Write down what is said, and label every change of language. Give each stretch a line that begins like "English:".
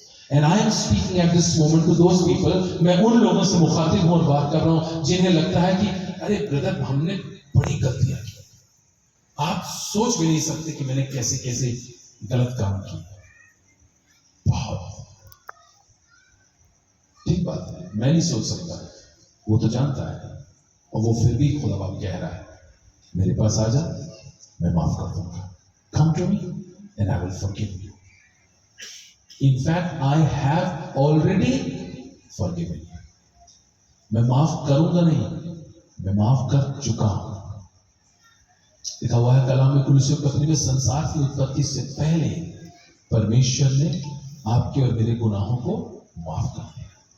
English: And I am speaking at this moment to those people,
Hindi: मैं उन लोगों से मुखातिब हूं और बात कर रहा हूं जिन्हें लगता है कि अरे ब्रदर, हमने बड़ी गलतियां की, आप सोच भी नहीं सकते कि मैंने कैसे कैसे गलत काम किए। बहुत ठीक बात है, मैं नहीं सोच सकता, वो तो जानता है। और वो फिर भी खुदा बाप कह रहा है मेरे पास आ जा, मैं माफ कर दूंगा।
English: Come to me and I will forgive you. In fact, I have already forgiven you.
Hindi: मैं माफ करूंगा नहीं, मैं माफ कर चुका हूं। लिखा हुआ है कलाम में कुलुस्सियों की पत्री में, संसार की उत्पत्ति से पहले परमेश्वर ने आपके और मेरे गुनाहों को माफ कर दिया।